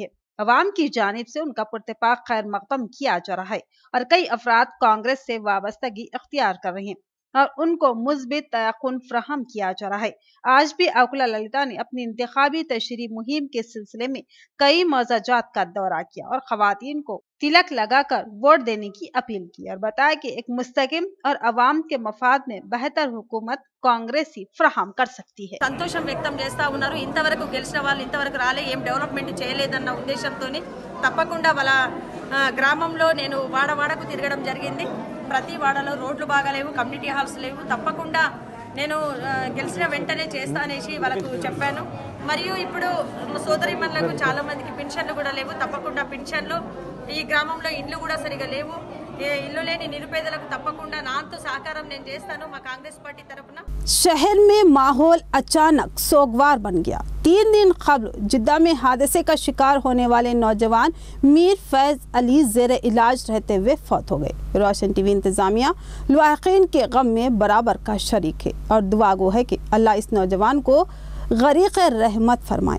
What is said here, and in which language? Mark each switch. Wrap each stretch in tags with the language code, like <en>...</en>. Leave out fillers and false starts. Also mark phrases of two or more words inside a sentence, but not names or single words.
<ur>عوام کی جانب سے ان کا پرتپاک خیر مقدم کیا جا رہا ہے اور کئی افراد کانگریس سے وابستگی اختیار کر رہے ہیں اور ان کو مثبت تیقن فراہم کیا جا رہا ہے۔ آج بھی آکولا للیتا نے اپنی انتخابی تشہیری مہم کے سلسلے میں کئی معززات کا دورہ کیا اور خواتین کو تلک لگا کر ووٹ دینے کی اپیل کی اور بتایا کہ ایک مستقیم اور عوام کے مفاد میں بہتر حکومت کانگریس فراہم کر سکتی ہے.</ur> <te>సంతోషం వ్యక్తం చేస్తా ఉన్నారు। ఇంతవరకు గెలిచిన వాళ్ళు ఇంతవరకు రాలే, ఏం డెవలప్మెంట్ చేయలేదన్న ఉద్దేశంతోని తప్పకుండా వాళ్ళ గ్రామంలో నేను వాడవాడకు తిరగడం జరిగింది। ప్రతి వాడలో రోడ్లు బాగాలేవు, కమ్యూనిటీ హాల్స్ లేవు, తప్పకుండా నేను గెలిచిన వెంటనే చేస్తా అనేసి వాళ్ళకు చెప్పాను। మరియు ఇప్పుడు సోదరిమణులకు చాలా మందికి పెన్షన్లు కూడా లేవు, తప్పకుండా పెన్షన్లు ఈ గ్రామంలో ఇండ్లు కూడా సరిగా లేవు, ఇల్లు లేని నిరుపేదలకు తప్పకుండా నాతో సహకారం నేను చేస్తాను మా కాంగ్రెస్ పార్టీ తరపున।</te> <ur>شہر میں ماحول اچانک سوگوار بن گیا. 3 دن قبل جدہ میں حادثے کا شکار ہونے والے نوجوان میر فیض علی زیر علاج رہتے ہوئے فوت ہو گئے. روشن ٹی وی انتظامیہ لواحقین کے غم میں برابر کا شریک ہے اور دعا گو ہے کہ اللہ اس نوجوان کو غریق رحمت فرمائے.</ur>